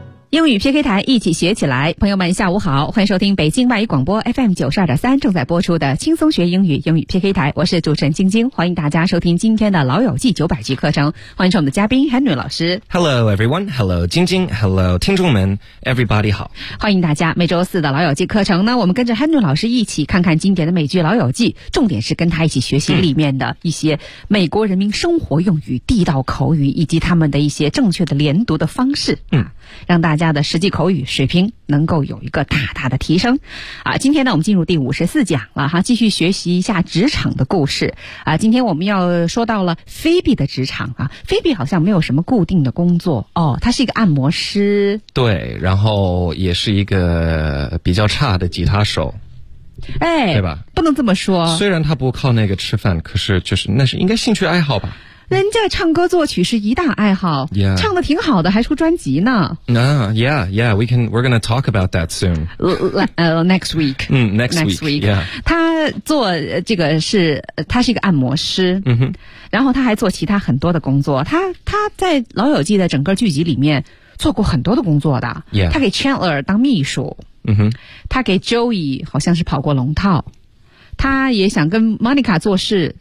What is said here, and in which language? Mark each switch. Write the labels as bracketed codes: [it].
[zh] 英语 PK 台一起学起来，朋友们下午好，欢迎收听北京外语广播 FM92.3 正在播出的轻松学英语英语 PK 台，我是主持人晶晶，欢迎大家收听今天的老友记900集课程，欢迎我们的嘉宾 Henry 老师。 [en] Hello everyone, hello 晶晶, hello [zh] 听众们 [en] everybody [zh] 好，欢迎大家。每周四的老友记课程呢，我们跟着 Henry 老师一起看看经典的美剧老友记，重点是跟他一起学习里面的一些美国人民生活用语、地道口语以及他们的一些正确的连读的方式，让大家的实际口语水平能够有一个大大的提升。啊，今天呢我们进入第54讲了哈，继续学习一下职场的故事。啊，今天我们要说到了菲比的职场啊，菲比好像没有什么固定的工作哦，他是一个按摩师。对，然后也是一个比较差的吉他手。哎，对吧，不能这么说。虽然他不靠那个吃饭，可是就是那是应该兴趣爱好吧。人家唱歌作曲是一大爱好、 [en] yeah. [zh] 唱得挺好的，还出专辑呢。 [en] We're gonna talk about that soon. Next week. Next week.、Yeah. [zh] 他做这个是，他是一个按摩师。嗯哼。然后他还做其他很多的工作。他在老友记的整个剧集里面做过很多的工作的。 [en] Yeah. [zh] 他给 Chandler 当秘书。嗯哼。他给 Joey 好像是跑过龙套。他也想跟 Monica 做事、